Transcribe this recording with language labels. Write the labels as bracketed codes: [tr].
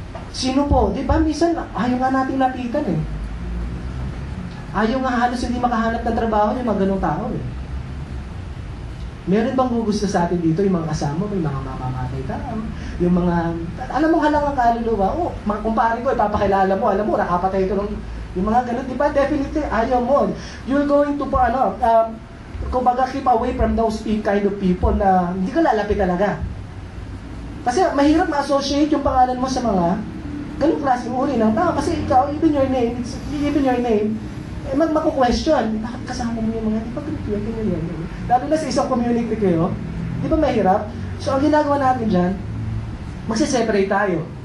[tl] Sino po? Di ba minsan, ayaw nga natin lapitan Ayaw nga halos hindi makahanap ng trabaho yung mga ganong tao Meron bang gugusto sa atin dito yung mga kasama, may mga mamamatay ka, yung mga, alam mo halang ang kaluluwa, mga kumpare ko, ipapakilala mo, alam mo, nakapatay ito yung mga ganon, di ba? Definitely, ayaw mo. [en] You're going to, kumbaga, keep away from those kind of people [tl] na hindi ka lalapit talaga. Kasi mahirap ma-associate yung pangalan mo sa mga ganung klaseng uri ng tao. Kasi ikaw, [en] even your name, [tl] maku-question, bakit kasama mo yung mga, di ba ganyan? Lalo na sa isang community kayo, di ba mahirap? So, ang ginagawa natin dyan, magsiseparate tayo.